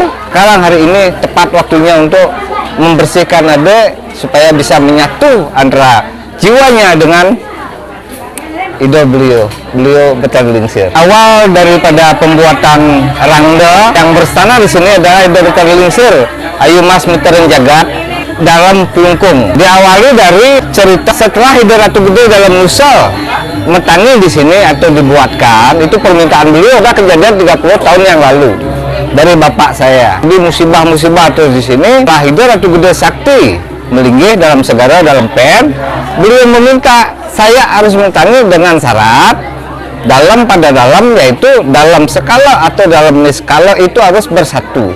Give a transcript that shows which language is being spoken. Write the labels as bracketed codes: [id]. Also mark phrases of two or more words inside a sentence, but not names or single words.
[id] Sekarang hari ini tepat waktunya untuk membersihkan adik supaya bisa menyatu antara jiwanya dengan ide beliau Betara Lingsir. Awal daripada pembuatan rangda yang berstana di sini adalah Ida Betara Lingsir Ayu Mas Miterin Jagat dalam Klungkung. Diawali dari cerita setelah Ida Ratu Gede dalam Nusa Metani di sini atau dibuatkan, itu permintaan beliau udah kejadian 30 tahun yang lalu dari bapak saya. Di musibah-musibah terus di sini, Ida Ratu Gede Sakti melinggih dalam segara dalam pen, beliau meminta saya harus mentangi dengan syarat pada dalam yaitu dalam skala atau dalam niskala itu harus bersatu.